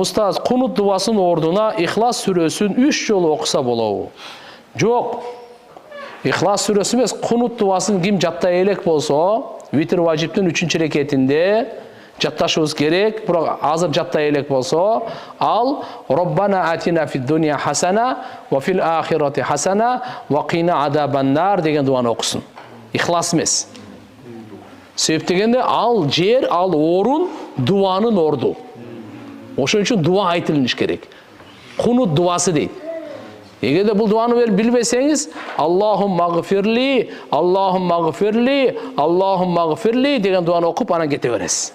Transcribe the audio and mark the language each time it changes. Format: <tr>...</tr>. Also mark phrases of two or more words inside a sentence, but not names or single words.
<ky>Устаз, кунут дуасын ордуна Ихлас сүрөсүн 3 жолу окуса болобу? Жок. Ихлас сүрөсү эмес, кунут дуасын ким жаттай элек болсо, витр важиптин 3-рекетинде жатташыбыз керек. Бирок азыр жаттай элек болсо, ал</ky> <ar>ربنا آتنا في الدنيا حسنة وفي الآخرة حسنة وقنا عذاب النار</ar> <ky>деген дуаны окусун. Ихлас эмес. Себеп дегенде ал жер, ал орун дуанын орду. Ошон үчүн дуа айтылыш керек. Кунут дуасы дейт. Эгерде бул дуаны билбесеңиз,</ky> <ar>اللهم اغفر لي، اللهم اغفر لي، اللهم اغفر لي</ar> <ky>деген дуаны окуп анан кете бересиз.</ky>